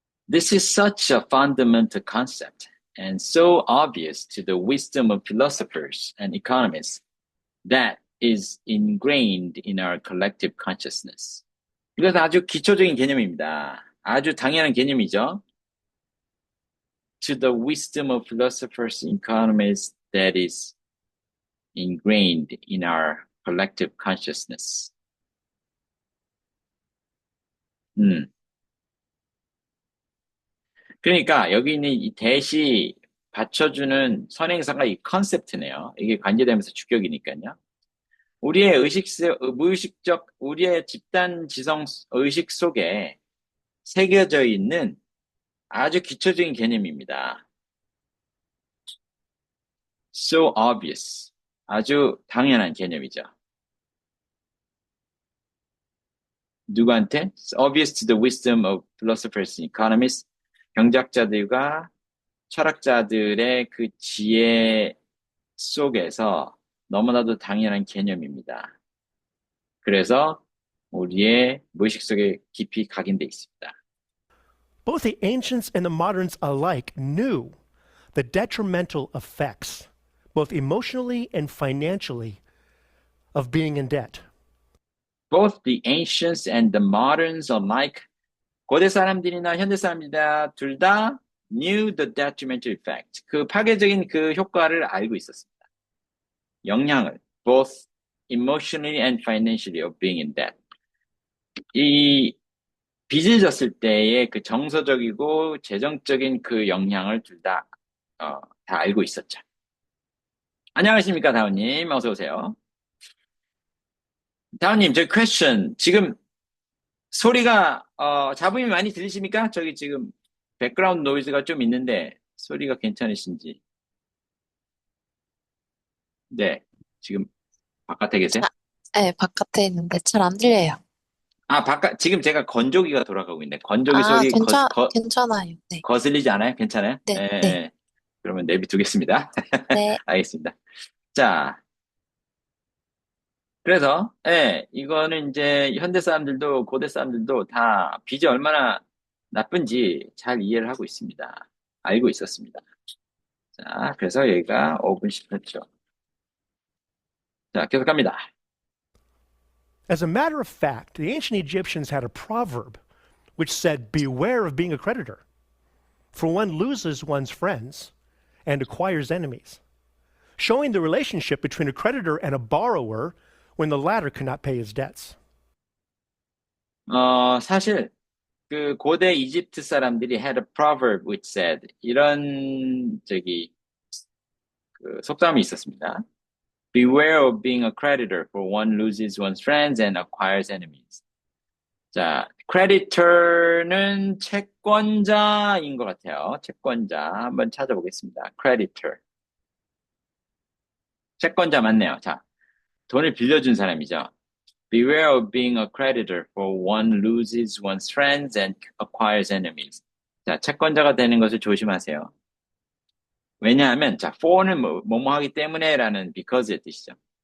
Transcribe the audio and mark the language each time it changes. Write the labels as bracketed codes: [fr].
[en] This is such a fundamental concept and so obvious to the wisdom of philosophers and economists that is ingrained in our collective consciousness. [ko] 이것은 아주 기초적인 개념입니다. 아주 당연한 개념이죠. [en] To the wisdom of philosophers and economists that is ingrained in our collective consciousness. [ko] 그러니까 여기 있는 이 대시 받쳐주는 선행사가 이 컨셉트네요. 이게 관계되면서 주격이니까요. 우리의 무의식적, 우리의 집단 지성 의식 속에 새겨져 있는 아주 기초적인 개념입니다. [en] So obvious. [ko] 아주 당연한 개념이죠. 누구한테? [en] Obvious to the wisdom of philosophers and economists. [ko] 경제학자들과 철학자들의 그 지혜 속에서 너무나도 당연한 개념입니다. 그래서 우리의 무의식 속에 깊이 각인돼 있습니다. [en] Both the ancients and the moderns alike knew the detrimental effects, both emotionally and financially, of being in debt. Both the ancients and the moderns alike, [ko] 고대 사람들이나 현대 사람들이나 둘 다 [en] knew the detrimental effect. [ko] 그 파괴적인 그 효과를 알고 있었습니다. 영향을, [en] both emotionally and financially of being in debt. [ko] 이 빚을 졌을 때의 그 정서적이고 재정적인 그 영향을 둘 다, 다 알고 있었죠. 안녕하십니까, 다운님. 어서 오세요. 다운님, 저희 퀘스천. 지금 소리가, 잡음이 많이 들리십니까? 저기 지금 백그라운드 노이즈가 좀 있는데 소리가 괜찮으신지. 네, 지금 바깥에 계세요? 네, 바깥에 있는데 잘 안 들려요. 지금 제가 건조기가 돌아가고 있네. 건조기 아, 소리 괜찮아요. 네. 거슬리지 않아요? 괜찮아요? 예, 네, 예. 네, 예. 그러면 내비두겠습니다. 네. 알겠습니다. 자, 그래서, 예, 이거는 이제 현대 사람들도 고대 사람들도 다 빚이 얼마나 나쁜지 잘 이해를 하고 있습니다. 알고 있었습니다. 자, 그래서 여기가 5분 10초죠. 자, 계속 갑니다. [en] As a matter of fact, the ancient Egyptians had a proverb which said, beware of being a creditor, for one loses one's friends and acquires enemies, showing the relationship between a creditor and a borrower when the latter cannot pay his debts. [ko] 사실, 그 고대 이집트 사람들이 [en] had a proverb which said, [ko] 이런, 그 속담이 있었습니다. [en] Beware of being a creditor, for one loses one's friends and acquires enemies. [ko] 자, creditor는 채권자인 것 같아요. 채권자. 한번 찾아보겠습니다. creditor. 채권자 맞네요. 자, 돈을 빌려준 사람이죠. [en] Beware of being a creditor, for one loses one's friends and acquires enemies. [ko] 자, 채권자가 되는 것을 조심하세요. 왜냐하면, 자, for는 뭐뭐 하기 때문에라는 because의 뜻이죠.